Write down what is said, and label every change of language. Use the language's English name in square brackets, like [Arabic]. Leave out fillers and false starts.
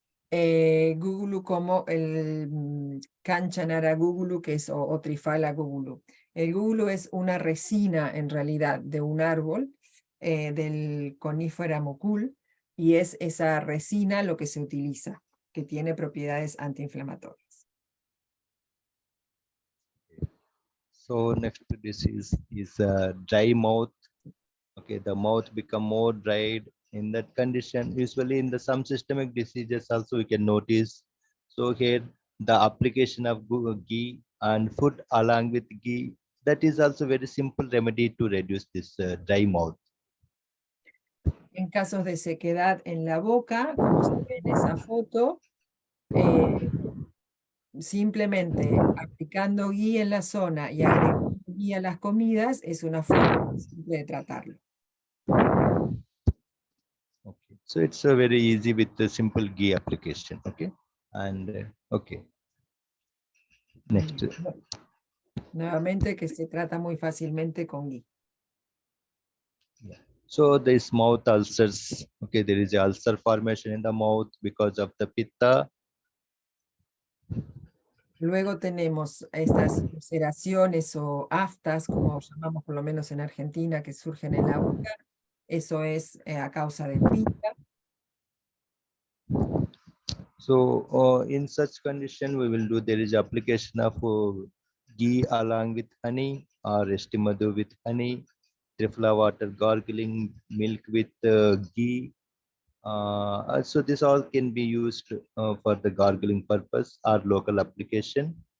[Spanish] Gúgulu como el Kanchanara gúgulu, que es o Trifala gúgulu. El gúgulu es una resina en realidad de un árbol del conífera mucul, y es esa resina lo que se utiliza, que tiene propiedades antiinflamatorias. [English] So next disease is dry mouth. Okay, the mouth become more dried. In that condition, usually in the some systemic diseases also we can notice. So here the application of ghee and food along with ghee, that is also very simple remedy to reduce this dry mouth. [Spanish] En casos de sequedad en la boca, como se ve en esa foto, simplemente aplicando ghee en la zona y agregando ghee a las comidas es una forma simple de tratarlo. [English] Okay, so it's very easy with the simple ghee application. Okay, and okay. Next. [Spanish] Nuevamente que se trata muy fácilmente con ghee. [English] Yeah. So this mouth ulcers. Okay, there is a ulcer formation in the mouth because of the pitta. [Spanish] Luego tenemos estas ulceraciones o aftas, como llamamos por lo menos en Argentina, que surgen en la boca. Eso es a causa del pitta. [English] So in such condition, we will do, there is application of ghee along with honey or estimado with honey, trifla water gargling, milk with ghee. So this all can be used for the gargling purpose or local application.